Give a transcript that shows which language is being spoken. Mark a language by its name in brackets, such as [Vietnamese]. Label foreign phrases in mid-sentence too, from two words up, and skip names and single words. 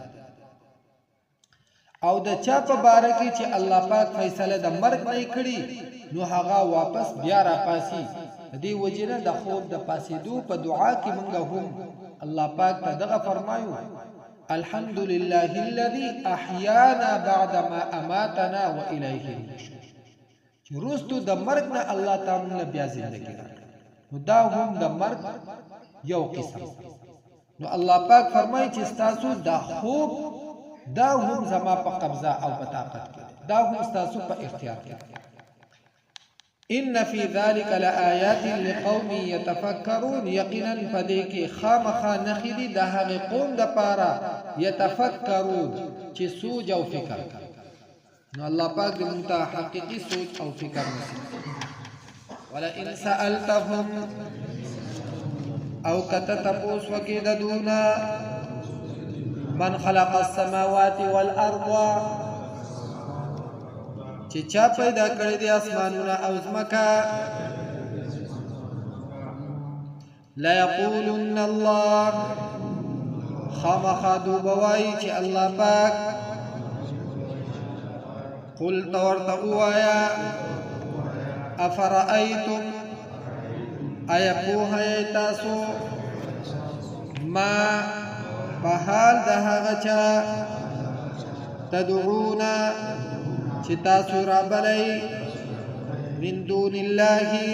[Pashto] او د چا په باره کې چې الله پاک فیصله د مرګ نه کړی نو هغه واپس بیا را پاسي دې وجنه د خوب د پاسېدو په دعا کې مونږ هم الله پاک ته دغه فرمایو [Arabic] الحمد لله الذي احيانا بعد ما اماتنا واليه النشور [Pashto] چې روستو د مرګ نه الله تعالی بیا ژوندۍ راکړي نو دا هم د مرګ یو قسم نو الله پاک فرمایي چې تاسو دا خوب دا هم زما په قبضه او په طاقت کې دا هم تاسو په اختیار کې [Arabic] ان فی ذلک لآیات لقوم یتفکرون [Pashto] یقینا پدې کې خامخا نخې دي د هغې قوم دپاره یتفکرون چې سوچ او فکر کوي. نو الله پاک دې موږ ته حقیقي سوچ او فکر نصیب کړي. [Arabic] ولئن سألتهم [Pashto] او کته تپوس وکړې د دونا [Arabic] من خلق السماوات والارض [Pashto] چې چا پیدا کړی دی اسمانونه او ځمکه [Arabic] ليقولن الله [Pashto] خامخا دوبه وایي چې الله پاک قل ورته ووایه افرأیتم آیا پوهیږئ تاسو ما په حال د هغه چا تدعون چې تاسو رابلئ [Arabic] من دون الله